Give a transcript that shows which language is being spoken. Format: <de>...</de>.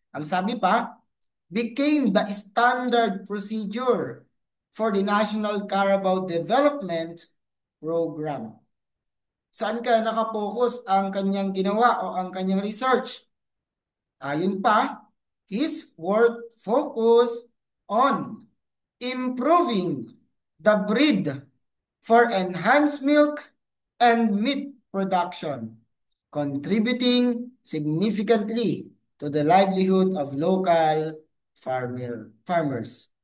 <tl>Ang sabi pa,</tl> <en>became the standard procedure for the National Carabao Development Program.</en> <tl>Saan ka nakapokus ang kanyang ginawa o ang kanyang research? Ayun pa,</tl> <en>his work focus on improving the breed for enhanced milk and meat production, contributing significantly to the livelihood of local farmers.</en>